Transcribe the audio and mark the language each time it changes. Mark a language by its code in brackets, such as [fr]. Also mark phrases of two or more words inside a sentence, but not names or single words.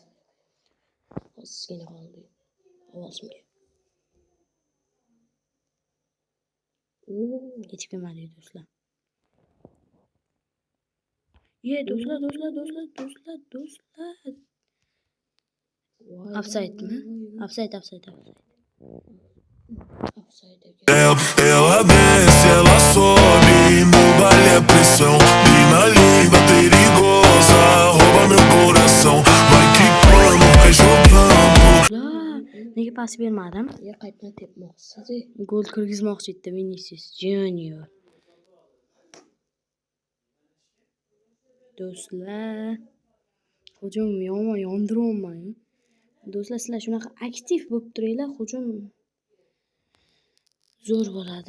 [uz] Ozgina qoldi. Ovozimga. Yetib kelmadi do'stlar. Do'stlar. Offside-mi? Offside. [pt] Ela desce, ela sobe, no baile a pressão. Mina linda, perigosa, rouba meu coração. Vai quicando, vai jogando. [uz] Nega pas bermadim? Qaytma tepmoqchisi. Gol kirgizmoqchi edi Vinicius Junior. Do'stlar, hujum yomon yondiryapman. Do'stlar, sizlar shunaqa aktiv bo'lib turinglar, hujum zo'r bo'ladi.